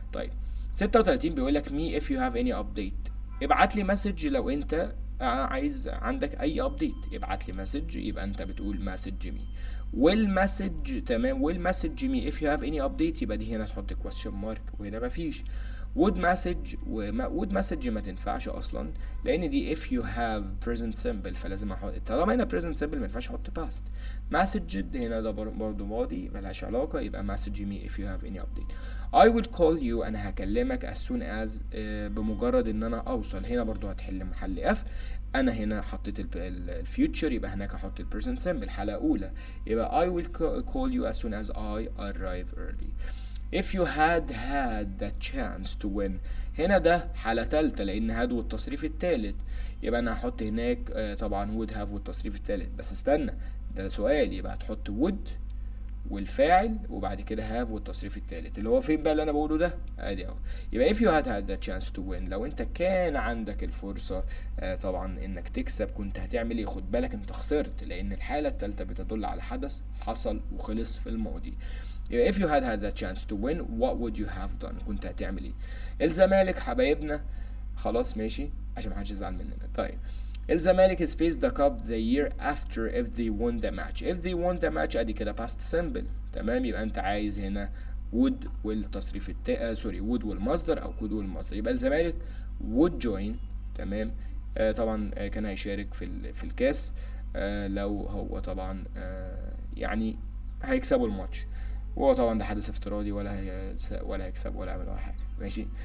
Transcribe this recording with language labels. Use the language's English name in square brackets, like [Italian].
[Arabic] طيب 36 بيقول لك [English] me if you have any update، [Arabic] ابعت لي مسج لو انت عايز عندك اي ابديت، ابعت لي مسج، يبقى انت بتقول مسج مي والمسج. تمام. والمسج مي [English] if you have any update [Arabic] يبقى دي هنا تحط [English] question mark [Arabic] وهنا مفيش. [English] would message would message [Arabic] ما تنفعش اصلا لان دي [English] if you have [Arabic] present simple فلازم احط، طالما هنا present simple ما ينفعش احط past. [English] message [Arabic] هنا ده برضه ماضي ملهاش علاقة، يبقى [English] message me if you have any update. I will call you، [Arabic] انا هكلمك [English] as soon as [Arabic] بمجرد ان انا اوصل. هنا برضو هتحل محل f، انا هنا حطيت الفيوتشر يبقى هناك هحط البريزنت سيمبل حالة اولى، يبقى [English] I will call you as soon as I arrive early. if you had the chance to win، [Arabic] هنا ده حالة تالتة لان had والتصريف التالت، يبقى انا هحط هناك طبعا [English] would have [Arabic] والتصريف التالت. بس استنى، ده سؤال، يبقى هتحط would والفاعل وبعد كده have والتصريف التالت اللي هو فين بقى اللي انا بقوله ده، ادي اهو. يبقى [English] if you had the chance to win، [Arabic] لو انت كان عندك الفرصة طبعا انك تكسب كنت هتعمل ايه؟ خد بالك انت خسرت لان الحالة التالتة بتدل على حدث حصل وخلص في الماضي. يبقى [English] if you had the chance to win what would you have done، [Arabic] كنت هتعمل ايه؟ الزمالك حبايبنا، خلاص ماشي عشان محدش يزعل مننا. طيب [English] الزمالك space the cup the year after if they won the match. if they won the match [Arabic] ادي كده [English] past simple. [Arabic] تمام. يبقى انت عايز هنا would والتصريف سوري would والمصدر او could والمصدر، يبقى الزمالك [English] would join. [Arabic] تمام. طبعا كان هيشارك في الكاس لو هو طبعا يعني هيكسبوا الماتش، وهو طبعا ده حدث افتراضي ولا هيكسب ولا يعمل ولا حاجه. ماشي.